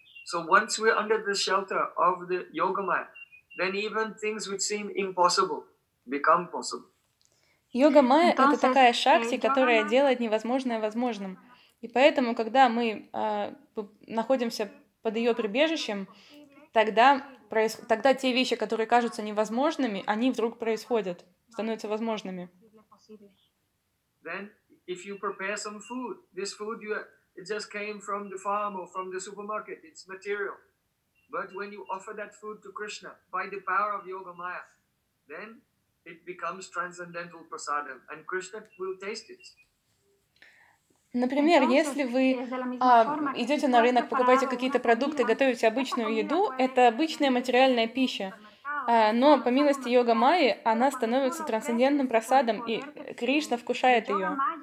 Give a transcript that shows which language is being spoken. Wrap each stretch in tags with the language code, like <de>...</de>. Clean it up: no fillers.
<en>So once we're under the shelter of the yoga maya, then even things which seem impossible become possible.</en> <ru>Йога майя — это такая шакти, которая делает невозможное возможным. И поэтому, когда мы находимся под ее прибежищем, тогда те вещи, которые кажутся невозможными, они вдруг происходят, становятся возможными.</ru> <en>Then, if you prepare some food, this food you, it just came from the farm or from the supermarket, it's material. But when you offer that food to Krishna by the power of Yoga Maya, then it becomes transcendental prasadam, and Krishna will taste it.</en> <ru>Например, если вы идете на рынок, покупаете какие-то продукты, готовите обычную еду, это обычная материальная пища. Но по милости йога майи она становится трансцендентным прасадом, и Кришна вкушает ее.</ru>